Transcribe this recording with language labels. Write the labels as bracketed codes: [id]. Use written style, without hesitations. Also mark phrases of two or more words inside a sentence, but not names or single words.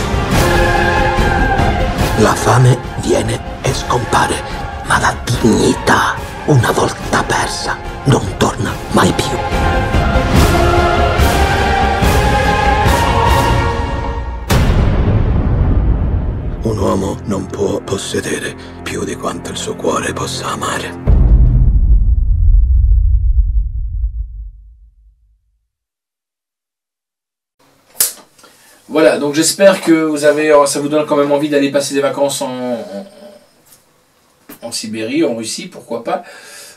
[it] La fame viene e scompare, ma la dignità, una volta persa, non torna mai più. Un uomo non può possedere più di quanto il suo cuore possa amare. [fr] Voilà, donc j'espère que ça vous donne quand même envie d'aller passer des vacances en Sibérie, en Russie, pourquoi pas.